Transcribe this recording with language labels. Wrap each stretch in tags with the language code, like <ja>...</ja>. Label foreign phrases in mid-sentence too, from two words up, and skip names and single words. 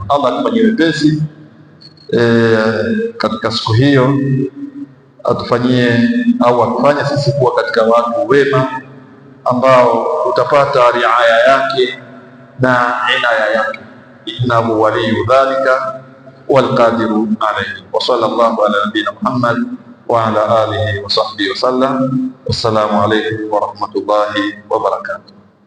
<sw>Allah atufanyie wepesi katika siku hiyo, atufanyie au atufanye sisi kuwa katika watu wema ambao utapata riaya yake na inaya yake.</sw> <ar>إنه ولي ذلك والقادر عليه. وصلى الله على نبينا محمد وعلى آله وصحبه وسلم. والسلام عليكم ورحمة الله وبركاته.</ar>